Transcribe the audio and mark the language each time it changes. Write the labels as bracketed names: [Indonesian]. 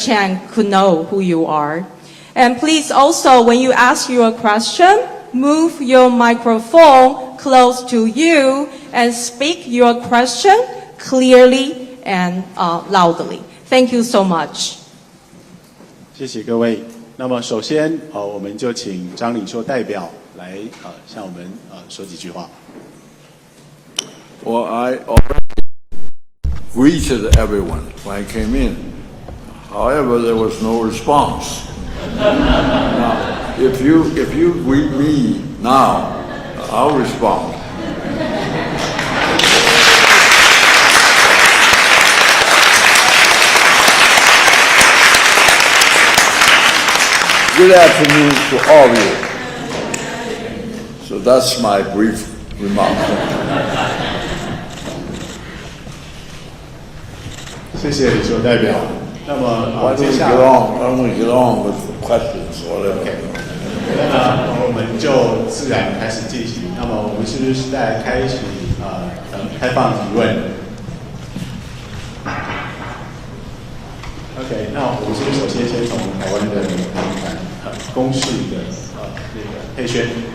[English] Chen could know who you are. And please also, when you ask your question, move your microphone close to you and speak your question clearly and loudly. Thank you so much. [Chinese] 谢谢各位。那么首先我们就请张领袖代表来向我们说几句话。 [English] Well, I already greeted everyone when I came in. However, there was no response. Now, if you greet me now, I'll respond. Good afternoon to all of you. So that's my brief remark. [Chinese] 谢谢领袖代表。那么接下来 [English] I want to get on with the questions or whatever. [Chinese] 那我们就自然开始进行。那么我们是不是在开始开放提问 ？OK， 那我们是不是首先从台湾的公视的那个佩轩。